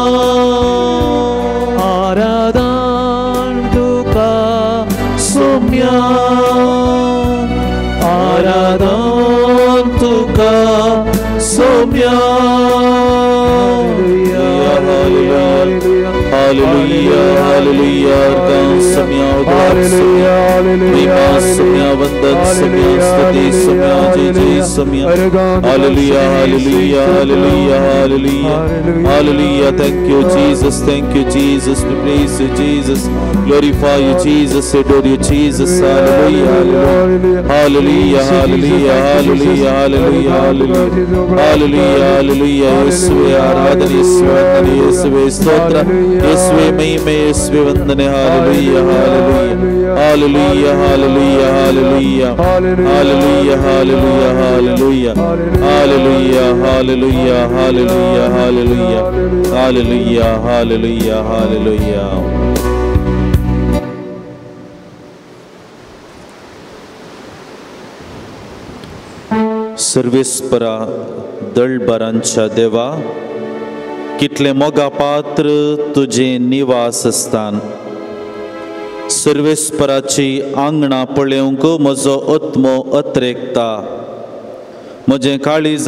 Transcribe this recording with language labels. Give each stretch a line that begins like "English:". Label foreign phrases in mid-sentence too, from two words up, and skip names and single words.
Konkani: आराधन तुका सोम्या आराधन तुका सोम्या. हालेलुया हालेलुया अरकान सम्या उदार सम्या महिमा सम्या वंदन सम्या स्तुति सम्या जय जय सम्या हालेलुया
English: हालेलुया हालेलुया हालेलुया हालेलुया thank you Jesus we praise you Jesus glorify you Jesus adore you Jesus hallelujah hallelujah hallelujah hallelujah hallelujah hallelujah hallelujah yeswe आराधना yeswe वंदन yeswe स्तोत्र yeswe महिमा yeswe वंदन hallelujah hallelujah hallelujah hallelujah hallelujah hallelujah hallelujah hallelujah hallelujah hallelujah hallelujah hallelujah hallelujah hallelujah
Konkani: सर्वेस्परा दळबारांच्या देवा कितले मोगा पात्र तुझे निवासस्थान सर्वेस्पराची आंगणा पळोवंक म्हजो आत्मो अत्रेकता म्हजें काळीज